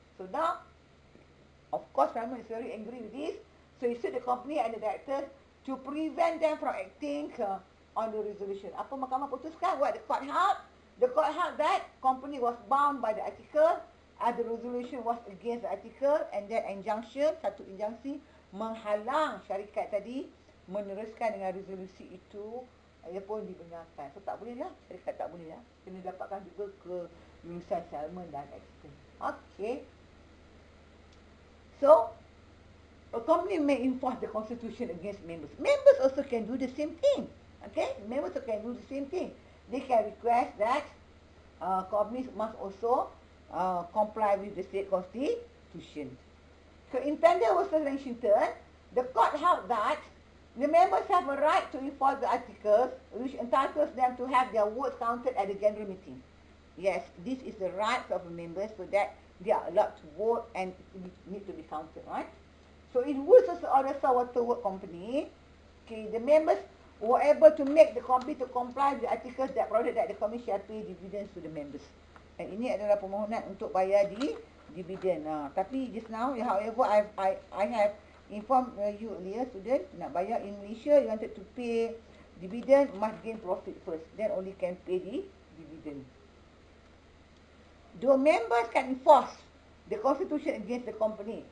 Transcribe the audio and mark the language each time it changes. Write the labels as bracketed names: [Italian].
[English] So now, of course Simon is very angry with this, so he sued the company and the directors to prevent them from acting on the resolution. [Malay] Apa mahkamah putuskan? [English] What the court held? The court held that company was bound by the article, and the resolution was against the article, and that injunction, [Malay] satu injunksi, menghalang syarikat tadi meneruskan dengan resolusi itu, ia pun dibenarkan. So tak boleh lah, syarikat tak boleh lah. Kena dapatkan juga kelulusan Salmon dan Exton. [English] Okay. So, a company may enforce the Constitution against members. Members also can do the same thing. Okay? Members also can do the same thing. They can request that companies must also comply with the state constitution. So in Pender versus Washington, the court held that the members have a right to enforce the articles which entitles them to have their votes counted at the general meeting. Yes, this is the right of the members, so that they are allowed to vote and need to be counted, right? So in Woods Odessa Water Works Company, okay, the members were able to make the company to comply with the articles that provided that the company shall pay dividends to the members. [Malay] And ini adalah permohonan untuk bayar di dividen. [English] Tapi just now, however, I have informed you earlier, student, [Malay] nak bayar [English] in Malaysia, you wanted to pay dividend, must gain profit first. Then only can pay the dividend. The members can enforce the constitution against the company.